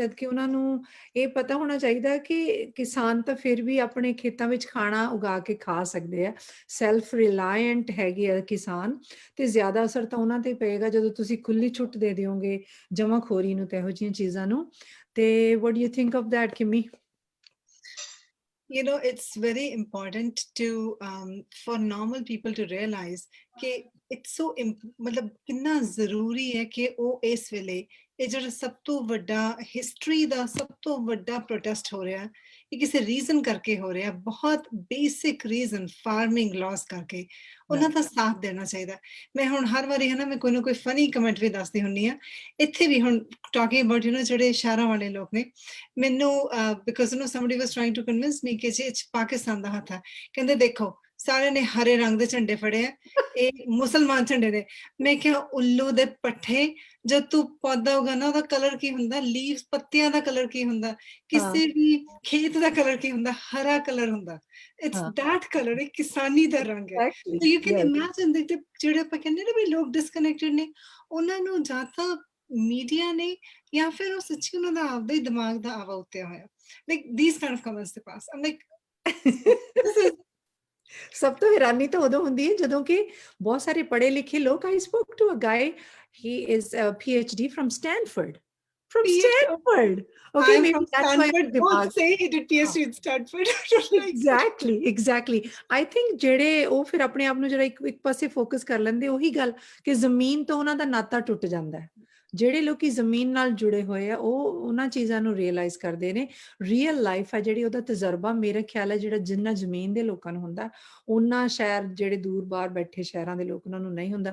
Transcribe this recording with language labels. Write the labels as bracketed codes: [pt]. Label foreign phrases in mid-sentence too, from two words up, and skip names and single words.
[pa] ਜਦ ਕਿ ਉਹਨਾਂ ਨੂੰ ਇਹ ਪਤਾ ਹੋਣਾ ਚਾਹੀਦਾ ਕਿ ਕਿਸਾਨ ਤਾਂ ਫਿਰ ਵੀ ਆਪਣੇ ਖੇਤਾਂ ਵਿੱਚ ਖਾਣਾ ਉਗਾ ਕੇ ਖਾ ਸਕਦੇ ਆ, [en] self reliant [pa] ਹੈਗੇ ਆ ਕਿਸਾਨ। ਤੇ ਜ਼ਿਆਦਾ ਅਸਰ ਤਾਂ ਉਹਨਾਂ ਤੇ ਪਏਗਾ ਜਦੋਂ ਤੁਸੀਂ ਖੁੱਲੀ ਛੁੱਟ ਦੇ ਦਿਓਗੇ ਜਮਾਖੋਰੀ ਨੂੰ ਤੇ ਇਹੋ ਜਿਹੀਆਂ ਚੀਜ਼ਾਂ ਨੂੰ। [en] ਤੇ what do you think of that, Kimmy? You know, it's very important to for normal people to realize [pa] कि [en] it's so [hi] मतलब कितना जरूरी है कि [pa] ਉਹ ਇਸ ਵੇਲੇ ਇਹ ਜਿਹੜਾ ਸਭ ਤੋਂ ਵੱਡਾ ਹਿਸਟਰੀ ਦਾ ਸਭ ਤੋਂ ਵੱਡਾ ਪ੍ਰੋਟੈਸਟ ਹੋ ਰਿਹਾ, ਇਹ ਕਿਸੇ ਰੀਜ਼ਨ ਕਰਕੇ ਹੋ ਰਿਹਾ, ਬਹੁਤ [en] basic reason farming laws [pa] ਕਰਕੇ, ਉਹਨਾਂ ਦਾ ਸਾਥ ਦੇਣਾ ਚਾਹੀਦਾ। ਮੈਂ ਹੁਣ ਹਰ ਵਾਰੀ ਹੈ ਨਾ, ਮੈਂ ਕੋਈ ਨਾ ਕੋਈ [en] funny comment [pa] ਵੀ ਦੱਸਦੀ ਹੁੰਦੀ ਆ ਇੱਥੇ ਵੀ। ਹੁਣ [en] talking about [pa] ਜਿਹੜੇ ਸ਼ਹਿਰਾਂ ਵਾਲੇ ਲੋਕ ਨੇ, ਮੈਨੂੰ ਬਿਕਾਜ਼ [en] somebody was trying to convince me [pa] ਕਿ ਜੀ ਇਹ 'ਚ ਪਾਕਿਸਤਾਨ ਦਾ ਹੱਥ ਹੈ। ਕਹਿੰਦੇ ਦੇਖੋ ਸਾਰਿਆਂ ਨੇ ਹਰੇ ਰੰਗ ਦੇ ਝੰਡੇ ਫੜੇ ਆ, ਇਹ ਮੁਸਲਮਾਨ ਝੰਡੇ ਨੇ। ਮੈਂ ਕਿਹਾ ਉੱਲੂ ਦੇ ਪੱਠੇ, ਜਦ ਤੂੰ ਪੌਦਾ ਉਗਾਉਣਾ ਉਹਦਾ ਕਲਰ ਕੀ ਹੁੰਦਾ, ਲੀਵਸ ਪੱਤਿਆਂ ਦਾ ਕਲਰ ਕੀ ਹੁੰਦਾ, ਕਿਸੇ ਵੀ ਖੇਤ ਦਾ ਕਲਰ ਕੀ ਹੁੰਦਾ, ਹਰਾ ਕਲਰ ਹੁੰਦਾ। [en] it's that colour, [pa] ਇਹ ਕਿਸਾਨੀ ਦਾ ਰੰਗ ਹੈ। [en] Exactly. So you can Yes. imagine that [pa] ਜਿਹੜੇ ਆਪਾਂ ਕਹਿੰਦੇ ਨਾ ਵੀ ਲੋਕ ਡਿਸਕਨੈਕਟਡ ਨੇ, ਉਹਨਾਂ ਨੂੰ ਜਾਂ ਤਾਂ ਮੀਡੀਆ ਨੇ ਜਾਂ ਫਿਰ ਉਹ ਸੱਚੀ ਉਹਨਾਂ ਦਾ ਆਪਦਾ ਹੀ ਦਿਮਾਗ ਦਾ ਆਵਾ ਉੱਤਿਆ ਹੋਇਆ। [en] ਲਾਈਕ these kind of comments they pass. I'm like this is [pa] ਸਭ ਤੋਂ ਹੈਰਾਨੀ ਤਾਂ ਉਦੋਂ ਹੁੰਦੀ ਹੈ ਜਦੋਂ ਕਿ ਬਹੁਤ ਸਾਰੇ ਪੜ੍ਹੇ ਲਿਖੇ ਲੋਕ, [en] I spoke to a guy, he is a PhD from Stanford. Okay, I'm maybe from that's why Stanford. Both say he did PhD in Stanford. Exactly. I think [pa] ਜਿਹੜੇ ਉਹ ਫਿਰ ਆਪਣੇ ਆਪ ਨੂੰ ਜਿਹੜਾ ਇੱਕ ਪਾਸੇ ਫੋਕਸ ਕਰ ਲੈਂਦੇ, ਉਹੀ ਗੱਲ ਕਿ ਜ਼ਮੀਨ ਤੋਂ ਉਹਨਾਂ ਦਾ ਨਾਤਾ ਟੁੱਟ ਜਾਂਦਾ ਹੈ। ਜਿਹੜੇ ਲੋਕੀ ਜ਼ਮੀਨ ਨਾਲ ਜੁੜੇ ਹੋਏ ਆ ਉਹ ਉਹਨਾਂ ਚੀਜ਼ਾਂ ਨੂੰ ਰੀਅਲਾਈਜ਼ ਕਰਦੇ ਨੇ। [en] real life [pa] ਹੈ ਜਿਹੜੀ, ਉਹਦਾ ਤਜਰਬਾ ਮੇਰੇ ਖਿਆਲ ਹੈ ਜਿਹੜਾ ਜਿੰਨਾ ਜ਼ਮੀਨ ਦੇ ਲੋਕਾਂ ਨੂੰ ਹੁੰਦਾ, ਉਹਨਾਂ ਸ਼ਹਿਰ ਜਿਹੜੇ ਦੂਰ ਬਾਹਰ ਬੈਠੇ ਸ਼ਹਿਰਾਂ ਦੇ ਲੋਕ, ਉਹਨਾਂ ਨੂੰ ਨਹੀਂ ਹੁੰਦਾ।